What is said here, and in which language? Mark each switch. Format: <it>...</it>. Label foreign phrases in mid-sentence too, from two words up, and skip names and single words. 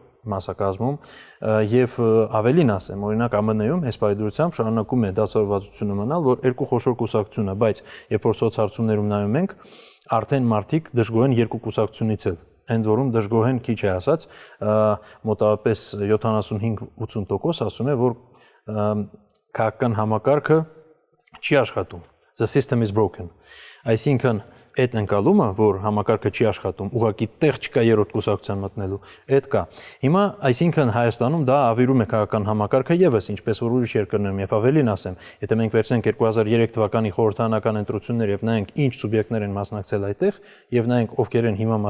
<hy>մասակազմում եւ ավելին ասեմ, օրինակ ԱՄՆ-ում այս պայդրությամբ շարունակում է դասավորվածությունը մնալ, որ երկու խոշոր կուսակցություն է, բայց երբ որ սոցհարցումներում նայում ենք, արդեն մարդիկ դժգոհ են երկու կուսակցությունից էլ։ Ընդ որում դժգոհ են քիչ է ասած, մոտավորապես 75-80% ասում է, որ քաղաքական համակարգը չի աշխատում։</hy> <en>The system is broken։</en> <hy>Այսինքն այդ ընկալումը, որ համակարգը չի աշխատում, ուղղակի տեղ չկա երրորդ կուսակցության մտնելու, այդ կա։ Հիմա, այսինքն Հայաստանում դա ավիրում է քաղաքական համակարգը եւս, ինչպես որ ուրիշ երկրներում, եւ ավելին ասեմ, եթե մենք վերցնենք 2003 թվականի խորհրդարանական ընտրություններ եւ նայենք ինչ սուբյեկտներ են մասնակցել այդտեղ, եւ նայենք ովքեր են հիմա</hy>